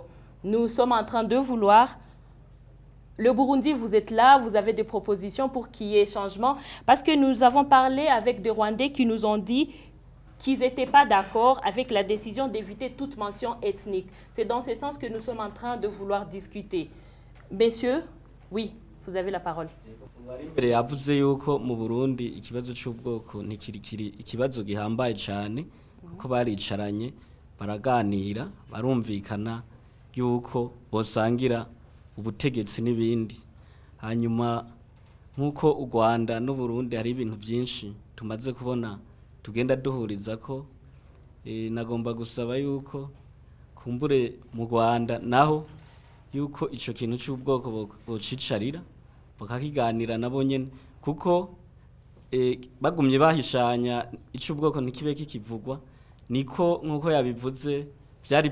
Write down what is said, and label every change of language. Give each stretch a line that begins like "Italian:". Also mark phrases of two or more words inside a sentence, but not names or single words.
French: Nous sommes en train de vouloir... Le Burundi, vous êtes là, vous avez des propositions pour qu'il y ait changement. Parce que nous avons parlé avec des Rwandais qui nous ont dit qu'ils n'étaient pas d'accord avec la décision d'éviter toute mention ethnique. C'est dans ce sens que nous sommes en train de vouloir discuter. Messieurs, oui, vous avez la parole.
Rundi: Mbere yavuze yuko mu Burundi ikibazo cy'ubwoko ntikirikiri ikibazo gihambaye cyane kuko baricaranye baraganira barumvikana yuko bosangira ubutegetsi n'ibindi. Hanyuma nk'uko u Rwanda n'u Burundi hari ibintu byinshi tumaze kubona tugenda duhuriza ko nagomba gusaba yuko kumbure mu Rwanda naho yuko ico kintu cy'ubwoko bocicarira bakakiganira nabo nyene kuko bagumye bahishanya ic'ubwoko ntikibe kikivugwa niko nk'uko yabivuze byari